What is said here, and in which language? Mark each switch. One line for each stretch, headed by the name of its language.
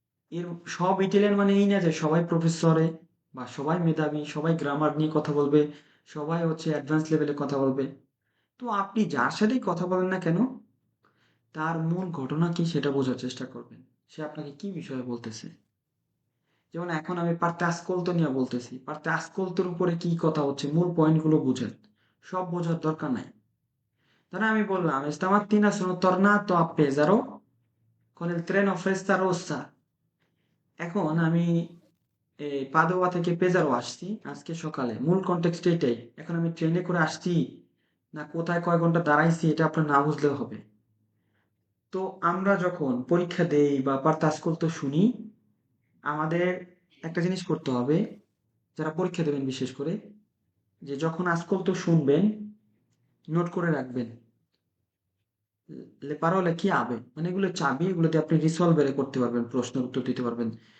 Bangla: এর সব ইটালিয়ান মানে এই না যে সবাই প্রফেসরে বা সবাই মেধাবী, সবাই গ্রামার নিয়ে কথা বলবে, সবাই হচ্ছে অ্যাডভান্স লেভেলে কথা বলবে। তো আপনি যার সাথেই কথা বলেন না কেন, তার মূল ঘটনা কি সেটা বোঝার চেষ্টা করবেন। সে আপনাকে কি বিষয়ে বলতেছে। যেমন এখন আমি পারতে আসকলতো নিয়ে বলতেছি, পারতে আসকলতোর উপরে কি কথা হচ্ছে, মূল পয়েন্টগুলো বুঝেন। সব বোঝার দরকার নাই। ধরেন আমি বললাম
Italian: stamattina sono tornato a Pesaro con il treno Festarossa।
Bangla: এখন আমি পাদোয়া থেকে পেজারো আসছি আজকে সকালে, মূল কনটেক্সট এটাই। এখন আমি ট্রেনে করে আসছি না কোথায় কয় ঘন্টা দাঁড়াইছি এটা আপনার না বুঝলেও হবে। তো আমরা যখন পরীক্ষা দেই বা পারতে আসকলতো শুনি, আমাদের একটা জিনিস করতে হবে, যারা পরীক্ষা দেবেন বিশেষ করে, যে যখন আজকল তো শুনবেন, নোট করে রাখবেন
Italian: le parole chiave,
Bangla: মানে এগুলো চাবি, এগুলোতে আপনি রিসলভারে করতে পারবেন, প্রশ্নের উত্তর দিতে পারবেন।